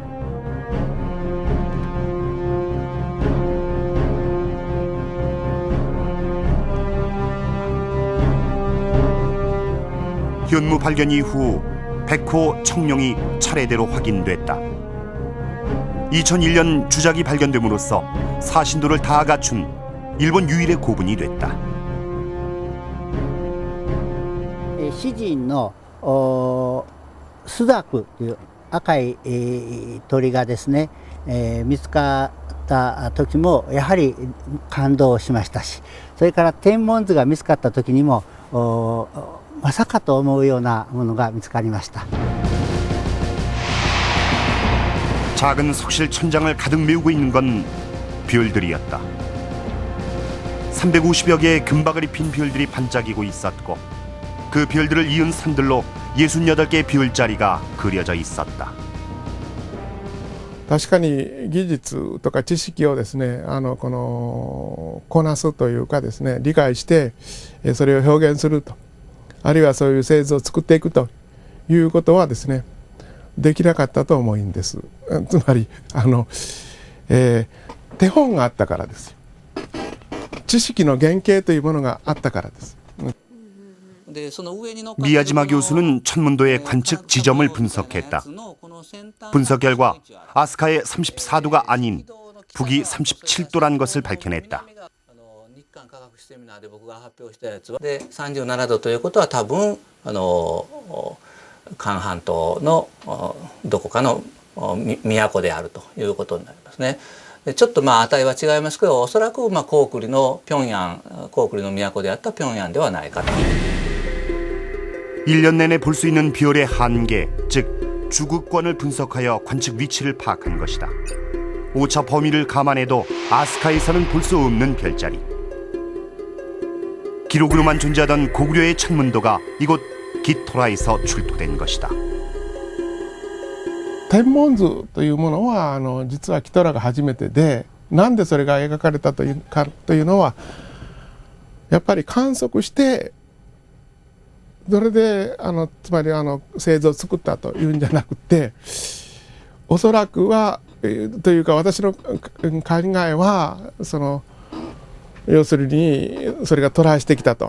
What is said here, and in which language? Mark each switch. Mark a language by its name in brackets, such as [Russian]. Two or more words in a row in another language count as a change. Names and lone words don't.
[Korean] 현무 발견 이후 백호, 청룡이 차례대로 확인됐다. 2001년 주작이 발견됨으로써 사신도를 다 갖춘 일본 유일의 고분이 됐다. [Japanese] 詩人の朱雀という赤い鳥がですね、見つかった時もやはり感動しましたし、それから天文図が見つかった時にもまさかと思うようなものが見つかりました。 [Korean] 작은 석실 천장을 가득 메우고 있는 건 별들이었다. 350여 개의 금박을 입힌 별들이 반짝이고 있었고 그 별들을 이은 산들로 68개의 별자리가 그려져 있었다. [Japanese] 確かに技術とか知識をですねこなすというかですね理解してそれを表現するとあるいはそういう製図を作っていくということはですねできなかったと思うんです。つまり手本があったからですよ。知識の原型というものがあったからです。 [Korean] 미야지마 교수는 천문도의 관측 지점을 분석했다. 분석 결과 아스카의 34도가 아닌 북위 37도란 것을 밝혀냈다. [Japanese] 37 度ということは多分韓半島のどこかの都であるということになりますね。ちょっと値は違いますけど、おそらく高句麗の平壌、高句麗の都であった平壌ではないかと。 [Korean] 1년 내내 볼 수 있는 별의 한계, 즉 주극권을 분석하여 관측 위치를 파악한 것이다. 오차 범위를 감안해도 아스카에서는 볼 수 없는 별자리. 기록으로만 존재하던 고구려의 천문도가 이곳 기토라에서 출토된 것이다. [Japanese] 天文図というものは実はキトラが初めてで、なんでそれが描かれたというのはやっぱり観測してそれでつまり製図を作ったというんじゃなくて、おそらくはというか私の考えは要するにそれがトライしてきたと。